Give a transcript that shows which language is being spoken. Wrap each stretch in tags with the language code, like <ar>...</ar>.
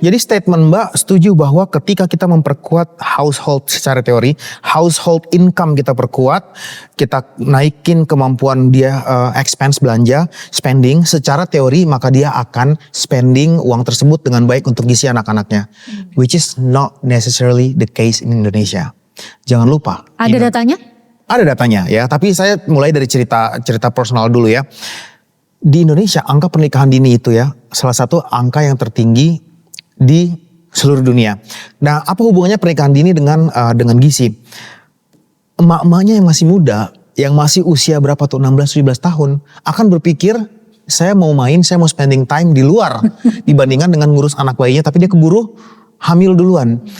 <id>Jadi statement Mbak setuju bahwa ketika kita memperkuat household secara teori,</id> <en>household income</en> <id>kita perkuat, kita naikin kemampuan dia expense belanja, spending secara teori, maka dia akan spending uang tersebut dengan baik untuk gizi anak-anaknya.</id> <en>Which is not necessarily the case in Indonesia.</en> <id>Jangan lupa. Ada datanya? Ada datanya ya, tapi saya mulai dari cerita personal dulu ya. Di Indonesia angka pernikahan dini itu ya salah satu angka yang tertinggi di seluruh dunia. Nah, apa hubungannya pernikahan dini dengan gizi? Emak-emaknya yang masih muda, yang masih usia berapa tuh 16-17 tahun akan berpikir saya mau</id> <en>spending time</en> <id>di luar dibandingkan dengan ngurus anak bayinya, tapi dia keburu hamil duluan.</id>